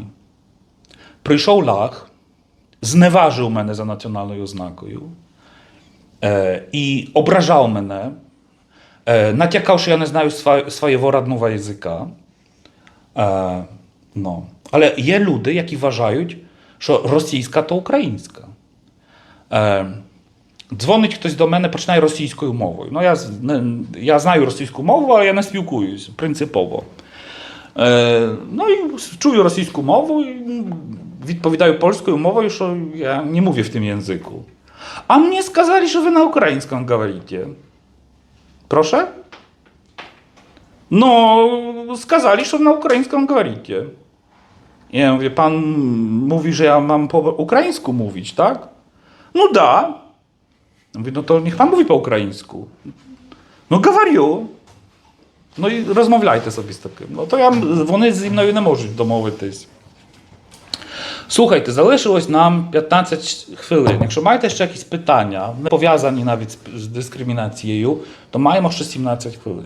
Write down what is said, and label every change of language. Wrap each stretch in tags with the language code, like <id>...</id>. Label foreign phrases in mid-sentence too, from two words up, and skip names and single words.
<uk>Прийшов лах, зневажив мене за національною ознакою і ображав мене, натякав, що я не знаю свого родного язика.</uk> <pl>No.</pl> <uk>Але є люди, які вважають, що російська – то українська. Дзвонить хтось до мене, починає російською мовою. Ну, я знаю російську мову, але я не спілкуюсь принципово.</uk> <pl>No i czuję rosyjską mowę i</pl> <uk>відповідаю польською мовою, що я не</uk> <pl>mówię в tym języku. A mnie сказали, że wy na ukraińską говорите. Proszę? No, сказали, że na ukraińską говорите. Ja mówię, pan mówi, że ja mam po ukraińsku mówić, tak?</pl> <ru>No da.</ru> <pl>Mówię, no to niech pan mówi po ukraińsku.</pl> <ru>No говорю.</ru> <uk>Ну і розмовляйте собі з таким. Ну, то вони зі мною не можуть домовитись. Слухайте, залишилось нам 15 хвилин. Якщо маєте ще якісь питання, не пов'язані навіть з дискримінацією, то маємо ще 17 хвилин.</uk>